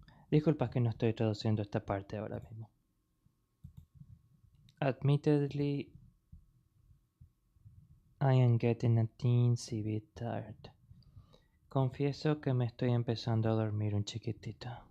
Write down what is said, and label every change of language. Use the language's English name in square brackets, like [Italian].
[Spanish] Disculpa que no estoy traduciendo esta parte ahora mismo. [English] Admittedly, I am getting a teensy bit tired. [Spanish] Confieso que me estoy empezando a dormir un chiquitito.